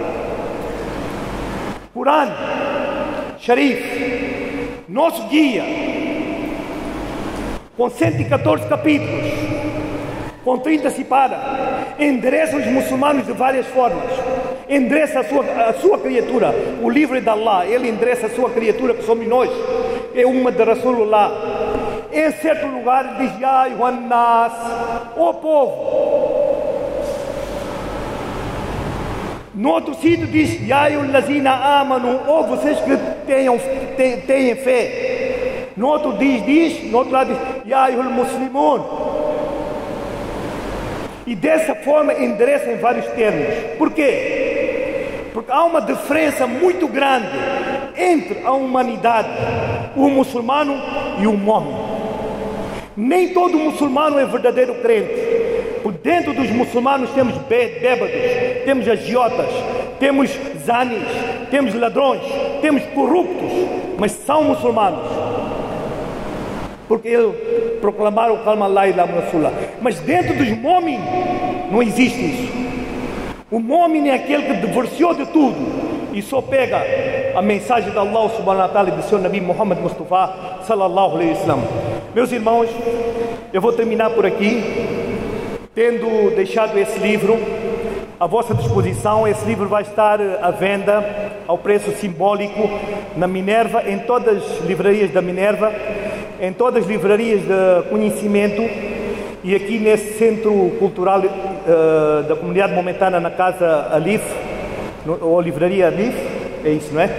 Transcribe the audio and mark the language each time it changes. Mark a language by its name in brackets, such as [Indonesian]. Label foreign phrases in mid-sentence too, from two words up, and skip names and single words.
[Portuguese] Corão, Sharif, nosso guia, com 114 capítulos, com 30 cipadas, endereça os muçulmanos de várias formas. Endereça a sua criatura. O livro é de Allah, ele endereça a sua criatura, que somos nós. É uma de Rasulullah. Em certo lugar diz: [Arabic] يا أيها الناس, [Portuguese] ó povo. No outro sítio diz: [Arabic] يا أيها الذين آمنوا, [Portuguese] ó vocês que tenham fé. No outro no outro lado diz: [Arabic] يا أيها المسلمون. [Portuguese] E dessa forma endereça em vários termos. Por quê? Porque há uma diferença muito grande entre a humanidade, o muçulmano e o mu'min. Nem todo muçulmano é verdadeiro crente. Por dentro dos muçulmanos temos bêbados, temos agiotas, temos zanis, temos ladrões, temos corruptos, mas são muçulmanos. Porque eles proclamaram o kalma [Arabic] لا إله إلا الله. [Portuguese] Mas dentro dos mu'min não existe isso. O mu'min é aquele que divorciou de tudo e só pega a mensagem de [Arabic] الله سبحانه وتعالى [Portuguese] e do seu Nabi Muhammad Mustafa [Arabic] صلى الله عليه وسلم. [Portuguese] Meus irmãos, eu vou terminar por aqui, tendo deixado esse livro à vossa disposição. Esse livro vai estar à venda ao preço simbólico na Minerva, em todas as livrarias da Minerva, em todas as livrarias de conhecimento e aqui nesse centro cultural da comunidade momentânea na Casa Alif, ou Livraria Alif, é isso, não é?